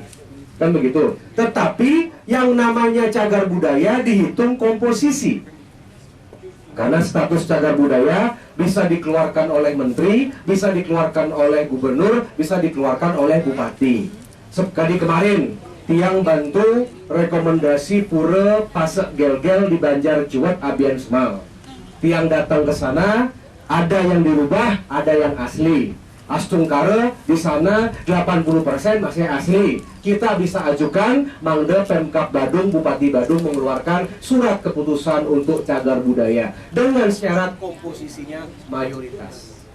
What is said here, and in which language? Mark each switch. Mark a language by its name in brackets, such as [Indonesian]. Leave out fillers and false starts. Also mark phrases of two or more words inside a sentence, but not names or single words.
[Indonesian] Kan begitu. Tetapi yang namanya cagar budaya dihitung komposisi. Karena status cagar budaya bisa dikeluarkan oleh menteri, bisa dikeluarkan oleh gubernur, bisa dikeluarkan oleh bupati. Sekali kemarin, tiang bantu rekomendasi pura Pasek Gel-Gel di Banjar Juwet Abian Semal. Tiang datang ke sana, ada yang dirubah, ada yang asli. Astungkara di sana 80% masih asli. Kita bisa ajukan Mangda Pemkab Badung, Bupati Badung mengeluarkan surat keputusan untuk cagar budaya dengan syarat komposisinya mayoritas.